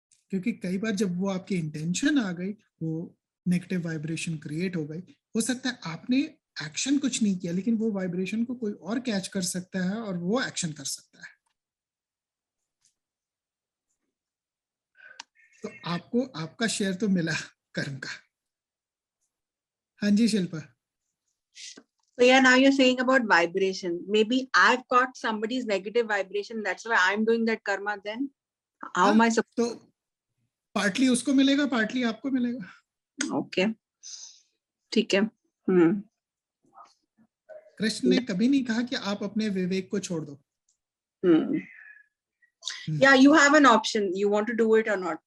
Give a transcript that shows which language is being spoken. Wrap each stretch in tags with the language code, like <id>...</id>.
<hi>क्योंकि कई बार जब वो आपकी इंटेंशन आ गई, वो नेगेटिव वाइब्रेशन क्रिएट हो गई, हो सकता है आपने एक्शन कुछ नहीं किया, लेकिन वो वाइब्रेशन को कोई और कैच कर सकता है और वो एक्शन कर सकता है। तो आपको आपका शेयर तो मिला कर्म का। हाँ जी Shilpa.</hi> <en>So yeah, now you're saying about vibration. Maybe I've got somebody's negative vibration. That's why I'm doing that karma then. How am I supposed</en> <hi>तो पार्टली उसको मिलेगा, पार्टली आपको मिलेगा। Okay. ठीक है। कृष्ण ने कभी नहीं कहा कि आप अपने विवेक को छोड़ दो।</hi> <en>Yeah, you have an option. You want to do it or not.</en>